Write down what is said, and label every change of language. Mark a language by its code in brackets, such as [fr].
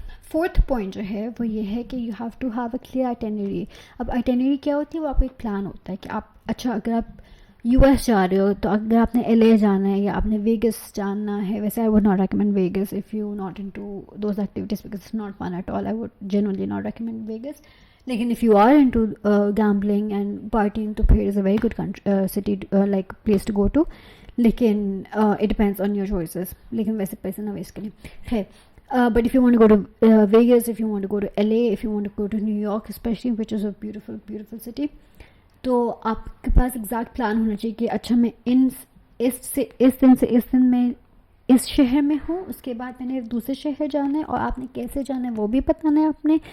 [ur] Fourth point جو ہے وہ یہ ہے کہ [en] You have to have a clear itinerary. [ur] اب آئٹینری کیا ہوتی ہے؟ وہ آپ کا ایک پلان ہوتا ہے کہ آپ اچھا اگر آپ یو ایس جا رہے ہو تو اگر آپ نے ایل اے جانا ہے یا آپ نے ویگس جانا ہے، ویسے [en] I would not recommend Vegas if you not into those activities because it's not fun at all. I would genuinely not recommend Vegas. [ur] لیکن [en] if you are into gambling and partying [ur] تو پھر [en] Is a very good city like place to go to. [ur] لیکن [en] It depends on your choices. [ur] لیکن ویسے پیسے نہ waste کریں. خیر [en] but if you want to go to Vegas, if you want to go to LA, if you want to go to New York especially, which is a beautiful city, [ur] تو آپ کے پاس exact plan ہونا چاہیے کہ اچھا میں اس دن میں اس شہر میں ہوں، اس کے بعد میں نے دوسرے شہر جانا ہے اور آپ نے کیسے جانا ہے وہ بھی بتانا ہے.